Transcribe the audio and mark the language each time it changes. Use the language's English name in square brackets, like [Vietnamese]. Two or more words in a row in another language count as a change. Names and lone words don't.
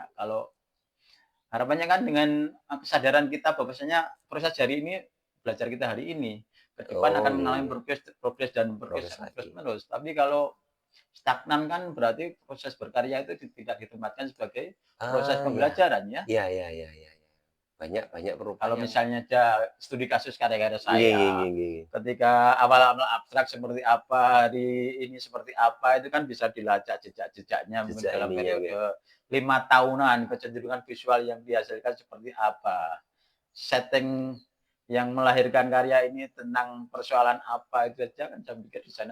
[Indonesian] Kalau harapannya kan dengan kesadaran kita bahwasanya proses hari ini, belajar kita hari ini, ke depan Oh, akan [Javanese] nggih [Indonesian] mengalami [Javanese] nggih. [Indonesian] progres dan progres Progres lagi. terus-menerus. Tapi kalau stagnan kan berarti proses berkarya itu tidak ditempatkan sebagai proses Ya. pembelajaran ya. Iya iya iya iya iya. Banyak banyak perupa Kalau yang misalnya aja studi kasus karya-karya [Javanese] nggih nggih [Indonesian] saya, [Javanese] nggih nggih. [Indonesian] ketika awal-awal abstrak seperti apa, hari ini seperti apa, itu kan bisa dilacak jejak-jejaknya mungkin Jejak dalam ininya nggih. periode 5 tahunan, kecenderungan visual yang dihasilkan seperti apa, setting yang melahirkan karya ini tentang persoalan apa, itu aja kan saya pikir di sana